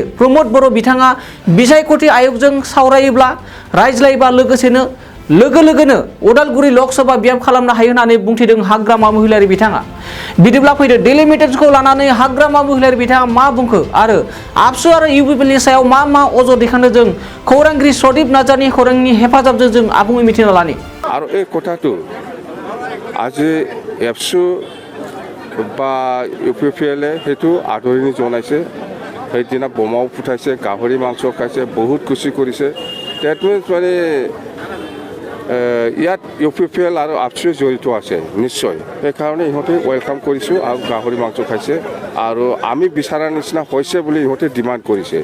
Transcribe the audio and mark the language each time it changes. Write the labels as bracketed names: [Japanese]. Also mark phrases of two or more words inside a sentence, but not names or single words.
[Bodo] प्रमद बर' बिथाङा बिसायख'थि आय'गजों सावरायोब्ला रायज्लायोबा लोगो लोगोनो उदालगुरि लोकसभा बियाब खालामनो हायो होननानै बुंथिदों हाग्रामा महिलारि बिथाङा। बिदिब्ला फैदो डिलिमिटेशनखौ लानानै हाग्रामा महिलारि बिथाङा मा बुंखो आरो आबसु आरो इउपिपिएलनि सायाव मा अजद दैखांदों जों खौरांगिरि सदीप नार्जारिनि खौरांनि हेफाजाबजों जों आबुङै मिथिना लानि। [Assamese] আৰু এই কথাটো আজি এবসু বা ইউপিপিএলে সেইটো আদৰণি জনাইছে। সেইদিনা বোমাও ফুটাইছে গাহৰি মাংস খাইছে বহুত খুশি কৰিছে। [English] that means [Assamese] মানে ইয়াত ইউপিপিএল আৰু আবসু জড়িত আছে নিশ্চয়, সেইকাৰণে ইহঁতে ৱেলকাম কৰিছোঁ আৰু গাহৰি মাংস খাইছে আৰু আমি বিচৰাৰ নিচিনা হৈছে বুলি ইহঁতে ডিমাণ্ড কৰিছে।